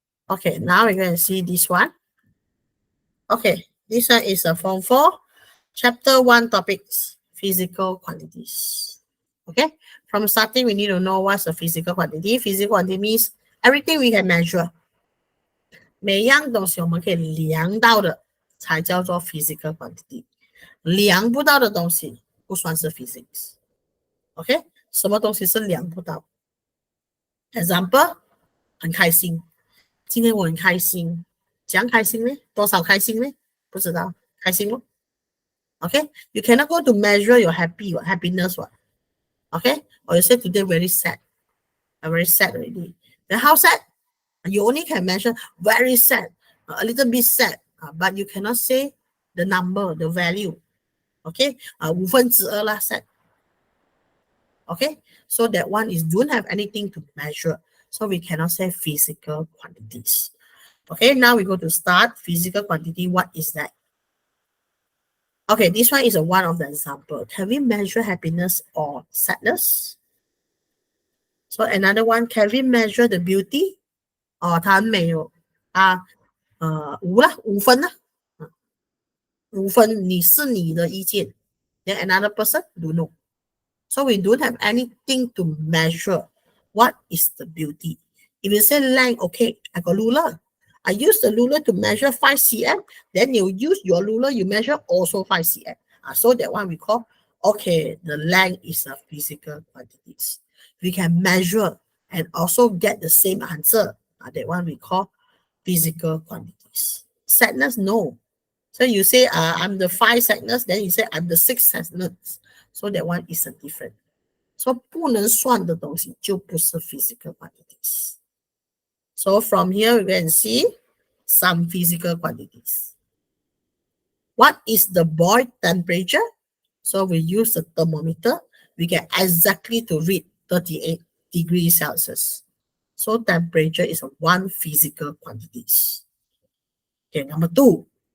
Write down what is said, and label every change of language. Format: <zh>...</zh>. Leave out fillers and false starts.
<en>Okay, now we're going to see this one. Okay, this one is a form 4, chapter 1 topics, physical quantities. Okay, from starting, we need to know what's a physical quantity. Physical quantity means everything we can measure.</en> <zh>每样东西我们可以量到的才叫做 physical quantity， 量不到的东西不算是 physics。 OK， 什么东西是量不到 ？Example， 很开心，今天我很开心，怎样开心呢？多少开心呢？不知道，开心咯。</zh> <en>OK，you cannot go to measure your happiness what? Okay, or you say today very sad, very sad already. Then how sad? You only can measure very sad, a little bit sad, but you cannot say the number, the value. Okay, 2/5啦 sad. Okay, so that one is don't have anything to measure, so we cannot say physical quantities. Okay, now we go to start physical quantity. What is that? Okay, this one is one of the example. Can we measure happiness or sadness? So another one, can we measure the beauty?</en> <zh>它很美哦，5分啦，5分，你是你的意见。</zh> <en>Then another person don't know. So we don't have anything to measure. What is the beauty? If you say length, okay, I got ruler. I use the ruler to measure 5 cm. Then you use your ruler, you measure also 5 cm. So that one we call, okay, the length is a physical quantities. We can measure and also get the same answer. That one we call physical quantities. Sadness, no. So you say, I'm the 5 sadness, then you say, I'm the 6 sadness. So that one is a different.</en> <zh>So 不能算的东西就不是 physical quantities.</zh> <en>So from here we can see some physical quantities. What is the boil temperature? So we use the thermometer. We can exactly to read 38 degrees Celsius. So temperature is one physical quantities. Okay, number 2.</en>